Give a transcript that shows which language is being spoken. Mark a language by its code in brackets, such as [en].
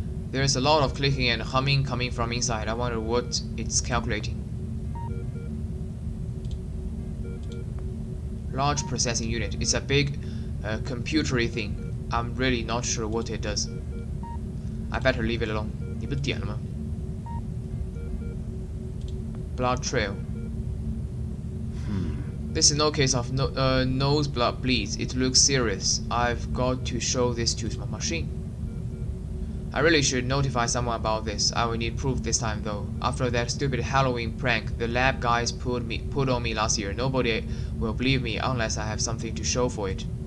[en] There's a lot of clicking and humming coming from inside. I wonder what it's calculating. Large processing unit. It's a big computery thing. I'm really not sure what it does. I better leave it alone. [zh] 你不是点了吗 ？ [en] Blood trail. This is no case of nose blood bleeds. It looks serious. I've got to show this to my machine. I really should notify someone about this. I will need proof this time though. After that stupid Halloween prank the lab guys put on me last year, nobody will believe me unless I have something to show for it.